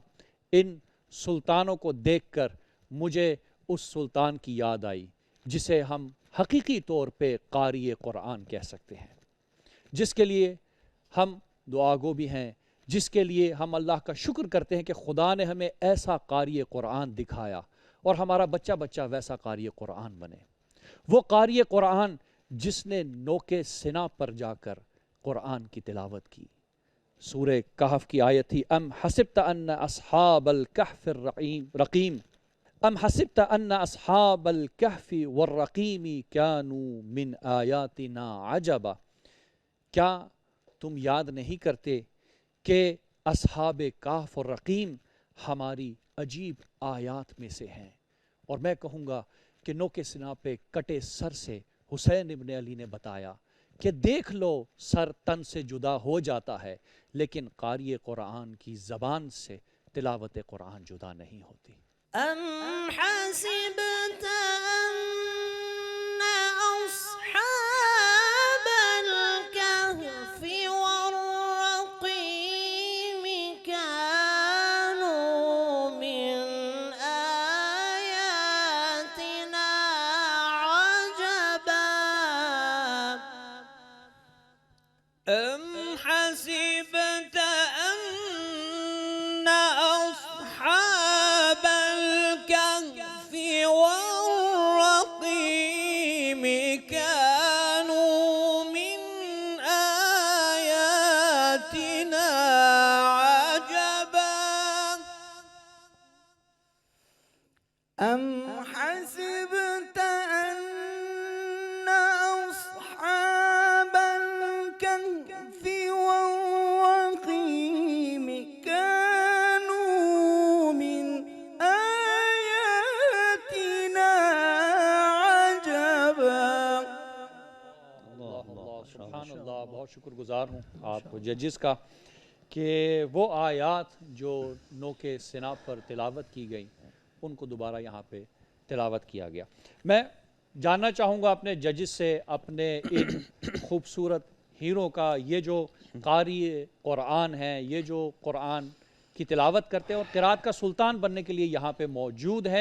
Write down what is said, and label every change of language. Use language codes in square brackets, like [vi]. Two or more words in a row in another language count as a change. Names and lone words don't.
[hi] इन सुल्तानों को देखकर मुझे उस सुल्तान की याद आई जिसे हम हकीकी तौर पे कारी कुरान कह सकते हैं, जिसके लिए हम दुआगो भी हैं, जिसके लिए हम अल्लाह का शुक्र करते हैं कि खुदा ने हमें ऐसा कारी कुरान दिखाया और हमारा बच्चा बच्चा वैसा कारी कुरान बने। वो कारी कुरान जिसने नोके सिना पर जाकर कुरान की तिलावत की। सूरह कहफ की आयत थी, [ar] أم حسبت أن أصحاب الكهف الرقيم أم حسبت أن أصحاب الكهف والرقيم كانوا من آياتنا عجبا. [hi] क्या तुम याद नहीं करते कि अस्हाबे कहफ़ और रक़ीम हमारी अजीब आयात में से हैं। और मैं कहूँगा कि नोके सिना पे कटे सर से हुसैन इब्न अली ने बताया कि देख लो सर तन से जुदा हो जाता है, लेकिन कारी कुरान की ज़बान से तिलावत कुरान जुदा नहीं होती। [ar] أم حسبت أن أصحاب الكهف والرقيم كانوا من آياتنا عجبا. أم حسبت أن أصحاب الكهف والرقيم كانوا من آياتنا عجبا. أم حسبت أن أصحاب الكهف والرقيم كانوا من آياتنا عجبا. [hi] अल्लाह सुभान अल्लाह, बहुत शुक्रगुजार हूँ आप जजिस का कि वो आयात जो नोके सिना पर तिलावत की गई उनको दोबारा यहाँ पे तिलावत किया गया। मैं जानना चाहूँगा अपने जजिस से, अपने इन खूबसूरत हीरो का, ये जो कारी कुरान हैं, ये जो कुरान की तिलावत करते हैं और क़िराअत का सुल्तान बनने के लिए यहाँ पे मौजूद हैं।